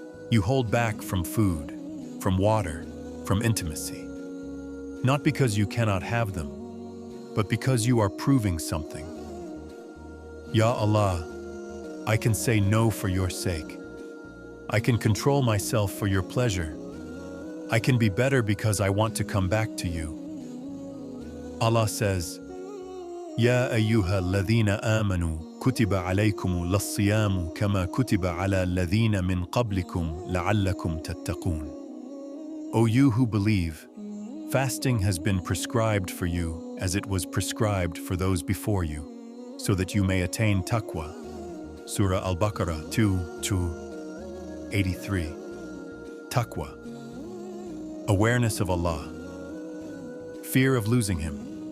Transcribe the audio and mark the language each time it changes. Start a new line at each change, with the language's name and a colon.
English: You hold back from food, from water, from intimacy, not because you cannot have them, but because you are proving something. Ya Allah, I can say no for your sake. I can control myself for your pleasure. I can be better because I want to come back to you. Allah says,
Arabic: يا أيها الذين آمنوا كتب عليكم الصيام كما كتب على الذين من قبلكم لعلكم تتقون.
English: O you who believe, fasting has been prescribed for you as it was prescribed for those before you, so that you may attain taqwa. Surah Al-Baqarah 2:83. Taqwa. Awareness of Allah. Fear of losing Him.